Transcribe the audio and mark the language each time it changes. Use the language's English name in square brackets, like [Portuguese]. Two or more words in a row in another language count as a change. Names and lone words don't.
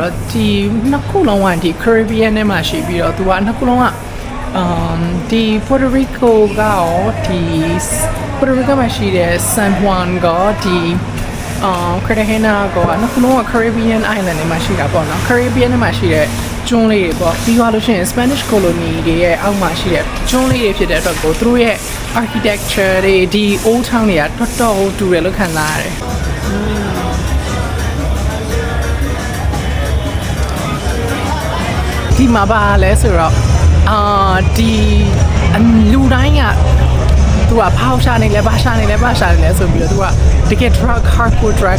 [Burmese] တော့ဒီနှစ်ခုလုံးကဒီ Caribbean နဲ့မှာရှိပြီးတော့သူကနှစ်ခုလုံးကဒီ Puerto Rico ကရောဒီ Puerto Rico မှာရှိတဲ့ San Juan ကဒီ Cartagena ကနှစ်ခုလုံးက [English] Caribbean Island [Burmese] တွေမှာရှိတာပေါ့နော် Caribbean တွေမှာရှိတဲ့ကျွန်းလေးတွေပေါ့ပြီးသွားလို့ရှိရင် [English] Spanish colony [Burmese] တွေရဲ့အောက်မှာရှိတဲ့ကျွန်းလေးတွေဖြစ်တဲ့အတွက်ကိုသူတို့ရဲ့ architecture တွေဒီ [English] old town [Burmese] တွေကတော်တော်တူတယ်လို့ခံစားရတယ် ဒီမှာပါလဲဆိုတော့ဒီလူတိုင်းကသူကဖောက်ရှာနေလဲဘာရှာနေလဲဆိုပြီးတော့သူကတကယ် [English] drug hardcore drug